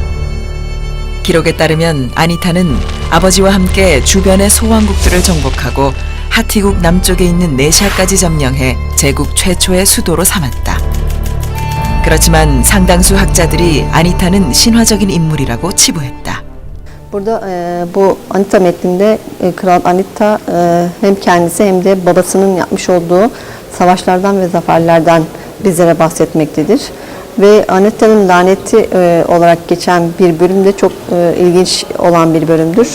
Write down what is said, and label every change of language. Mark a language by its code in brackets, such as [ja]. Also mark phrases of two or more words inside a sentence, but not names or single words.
[ko] 기록에 따르면 아니타는 아버지와 함께 주변의 소왕국들을 정복하고 하티국 남쪽에 있는 네샤까지 점령해 제국 최초의 수도로 삼았다. 그렇지만 상당수 학자들이 아니타는 신화적인 인물이라고 치부했다. [tr] Burada bu Anita metninde Kral Anita hem kendisi hem de babasının yapmış olduğu savaşlardan ve zaferlerden bizlere bahsetmektedir. Ve Anita'nın laneti olarak geçen bir bölüm de çok ilginç olan bir bölümdür.